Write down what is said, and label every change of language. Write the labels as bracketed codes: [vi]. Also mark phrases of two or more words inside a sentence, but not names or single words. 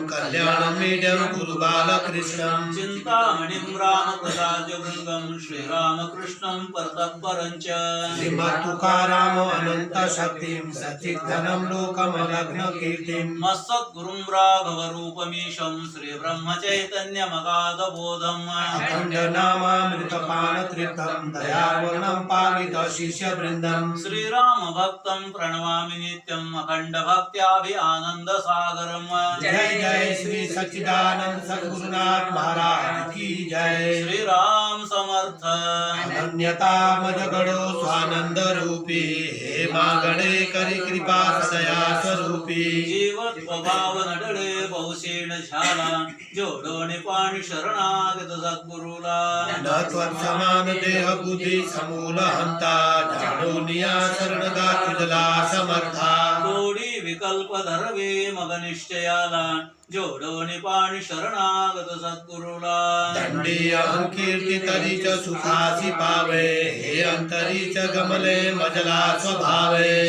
[sa] कल्याणमीड्यं कुरुबालकृष्णं चिन्तामणिं रामकदाजवृन्दं श्रीरामकृष्णं परतत्परं च श्रीमत्तुकाराम अनन्तशक्तिं सच्चिद्धनं लोकमलघ्नकीर्तिं मत्सद्गुरुं राघवरूपमीशं श्रीब्रह्मचैतन्यमगाधबोधम् अखण्डनाम रामामृतपान तीर्थम दयावर्णम पावित शिष्य वृंदम श्रीराम भक्तं प्रणमामि नित्यं अखंड भक्त्याभि आनंद सागरम। [hi] जय जय श्री सच्चिदानंद सद्गुरुनाथ महाराज की जय। [mr] श्री राम समर्थ। अनन्यता मजगड़ो स्वानंद रूपी हे मागणे करी कृपा सदया स्वरूपी। जीवत स्वभाव नडळे बहुशीण झाला जोडोने पाणी शरणागत सद्गुरुला। न त्वत्समान देह बुद्धि समूल हंता जाणोनिया शरण गा तुझला समर्था। थोडी विकल्प धरवे मग निश्चयाला जोडोने पाणी शरणागत सद्गुरुला। दंडी अहंकीर्ती तरीच सुखासी पावे हे अंतरीच गमले मजला स्वभावे।